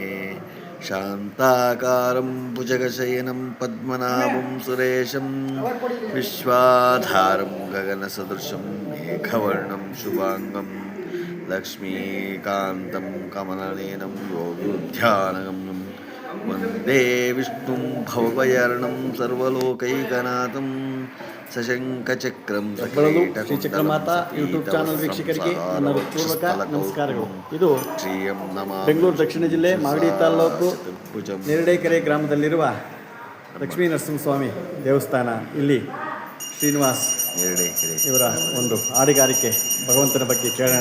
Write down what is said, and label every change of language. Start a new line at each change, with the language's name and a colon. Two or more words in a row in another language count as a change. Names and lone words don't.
Sanskrit: शान्ताकारं भुजगशयनं पद्मनाभं सुरेशं विश्वाधारं गगनसदृशं मेघवर्णं शुभाङ्गं लक्ष्मीकान्तं कमलनयनं योगिध्यानगम्यं वन्दे विष्णुं भवभयहरणं सर्वलोकैकनाथं ಸಶಂಕಚಕ್ರಂ
Kannada: ಶ್ರೀ ಚಕ್ರಮಾತಾ ಯೂಟ್ಯೂಬ್ ಚಾನಲ್ ವೀಕ್ಷಕರಿಗೆ ನನ್ನ ಪೂರ್ವಕ ನಮಸ್ಕಾರಗಳು. ಇದು ಬೆಂಗಳೂರು ದಕ್ಷಿಣ ಜಿಲ್ಲೆ ಮಾಗಡಿ ತಾಲೂಕು ನೇರಳೆಕೆರೆ ಗ್ರಾಮದಲ್ಲಿರುವ ಲಕ್ಷ್ಮೀ ನರಸಿಂಹಸ್ವಾಮಿ ದೇವಸ್ಥಾನ. ಇಲ್ಲಿ ಶ್ರೀನಿವಾಸ್ ಇವರ ಒಂದು ಹಾಡುಗಾರಿಕೆ ಭಗವಂತನ ಬಗ್ಗೆ ಕೇಳೋಣ.